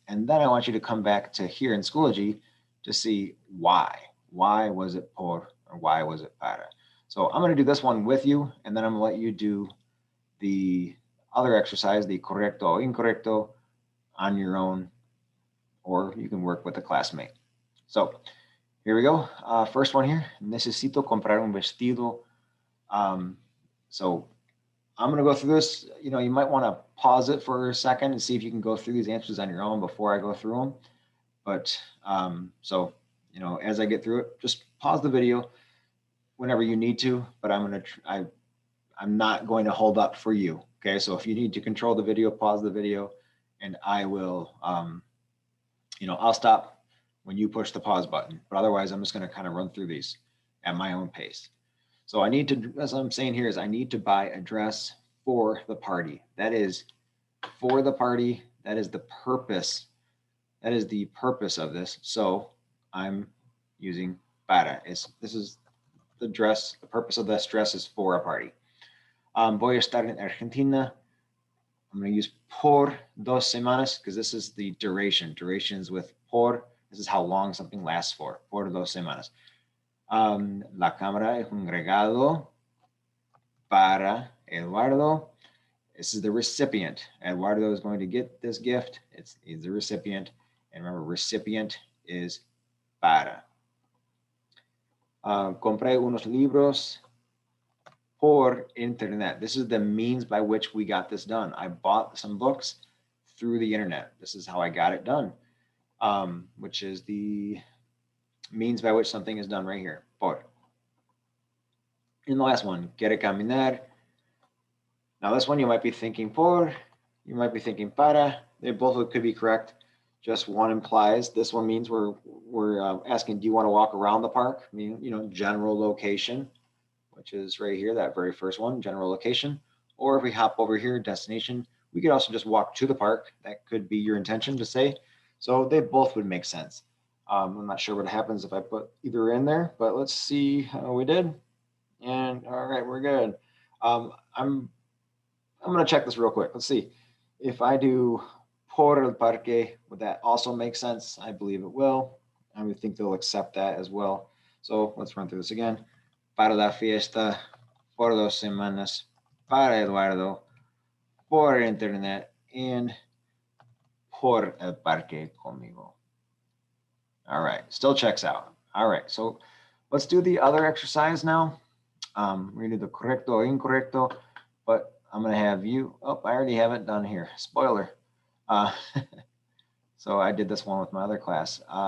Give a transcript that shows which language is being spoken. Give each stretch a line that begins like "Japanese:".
English: And then I want you to come back to here in Schoology to see why. Why was it por or why was it para? So I'm going to do this one with you, and then I'm going to let you do the other exercise, the
Spanish: correcto o incorrecto,
English: on your own, or you can work with a classmate. So here we go. First one here.
Spanish: Necesito comprar un vestido.
English: So I'm going to go through this. You know, you might want to pause it for a second and see if you can go through these answers on your own before I go through them. But so, you know, as I get through it, just pause the video whenever you need to. But I'm not going to hold up for you. Okay, so if you need to control the video, pause the video, and I will, you know, I'll stop when you push the pause button. But otherwise, I'm just going to kind of run through these at my own pace. So I need to, as I'm saying here, is I need to buy a dress for the party. That is for the party. That is the purpose. That is the purpose of this. So I'm using para. This is the dress. The purpose of this dress is for a party.
Spanish: Voy a estar en Argentina.
English: I'm going to use por 2 semanas because this is the duration. Durations with por. This is how long something lasts for.
Spanish: Por 2 semanas. La cámara es un regalo para Eduardo.
English: This is the recipient. Eduardo is going to get this gift. He's the recipient. And remember, recipient is para.
Spanish: Compré unos libros por internet.
English: This is the means by which we got this done. I bought some books through the internet. This is how I got it done, which is the means by which something is done right here. Por. In the last one,
Spanish: quiere caminar.
English: Now this one you might be thinking por, you might be thinking para. They both could be correct. Just one implies, this one means we're asking, do you want to walk around the park? I mean, general location, which is right here, that very first one, general location. Or if we hop over here, destination, we could also just walk to the park. That could be your intention to say. So they both would make sense. I'm not sure what happens if I put either in there, but let's see how we did. And all right, we're good. I'm going to check this real quick. Let's see. If I do
Spanish: por el parque,
English: would that also make sense? I believe it will. I would think they'll accept that as well. So let's run through this again.
Spanish: Para la fiesta, por 2 semanas, para Eduardo, por internet, and por el parque conmigo.
English: All right, still checks out. All right, so let's do the other exercise now. We're going to do the correcto or incorrecto, but I'm going to have you, oh, I already have it done here. Spoiler. So I did this one with my other class.